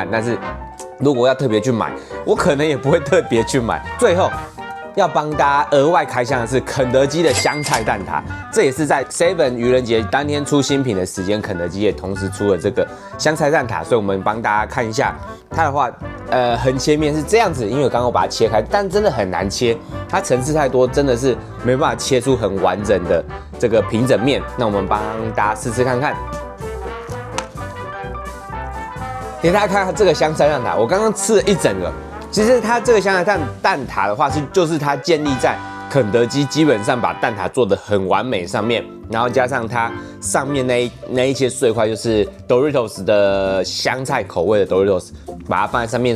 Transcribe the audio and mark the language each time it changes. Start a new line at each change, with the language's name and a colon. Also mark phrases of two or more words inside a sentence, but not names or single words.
Chinese: 但是如果要特別去買，我可能也不會特別去買。最後要幫大家額外開箱的是肯德基的香菜蛋撻，這也是在 Seven 愚人節當天出新品的時間，肯德基也同時出了這個香菜蛋撻，所以我們幫大家看一下它的話，橫切面是這樣子，因為我剛剛把它切開，但真的很難切，它層次太多，真的是沒辦法切出很完整的這個平整面。那我們幫大家試試看看。給大家看看這個香菜蛋撻，我剛剛吃了一整個。其實它這個香菜蛋撻的話，就是它建立在肯德基基本上把蛋撻做得很完美上面，然後加上它上面那一些碎塊，就是 Doritos 的香菜口味的 Doritos， 把它放在上面。